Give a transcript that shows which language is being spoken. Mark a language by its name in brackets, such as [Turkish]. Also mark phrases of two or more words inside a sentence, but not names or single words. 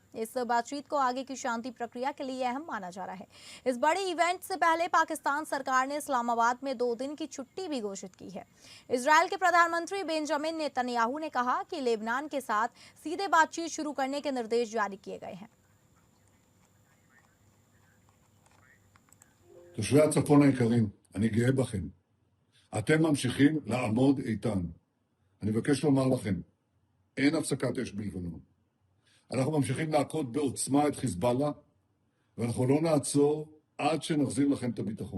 [Hindi] इस बातचीत को आगे की शांति प्रक्रिया के लिए माना जा रहा है। इस बड़े इवेंट से पहले पाकिस्तान सरकार ने इस्लामाबाद में 2 दिन की छुट्टी भी घोषित की है। इजरायल के प्रधानमंत्री बेंजामिन नेतन्याहू ने कहा कि लेबनान के साथ सीधे बातचीत शुरू करने के निर्देश जारी किए गए हैं। [Hebrew] תושבי הצפון היקרים, אני גאה בכם. אתם ממשיכים לעמוד איתן. אני מבקש לומר לכם, אין הפסקת אש בלבנון. אנחנו ממשיכים להכות בעוצמה את חיזבאללה, ואנחנו לא נעצור עד שנחזיר לכם את הביטחון.